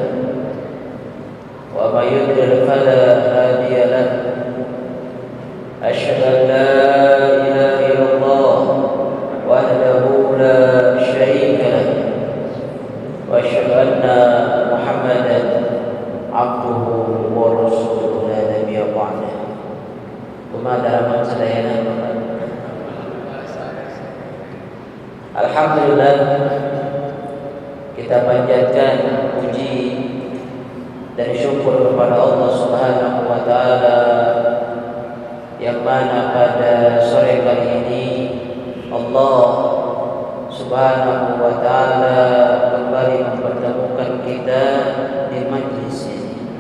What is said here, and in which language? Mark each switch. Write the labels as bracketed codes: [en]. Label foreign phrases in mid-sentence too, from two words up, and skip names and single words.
[ar] ومن يضلل فلا هادي له أشهد أن لا إله إلا الله وحده لا شريك له وأشهد أن محمدا عبده ورسوله لا نبي بعده. [su] Kumadaran sadayana Alhamdulillah, [id] kita panjatkan puji dan syukur kepada [ar] الله سبحانه وتعالى [id] yang mana pada sore kali ini [ar] الله سبحانه وتعالى [id] kembali mempertemukan kita di majlis ini.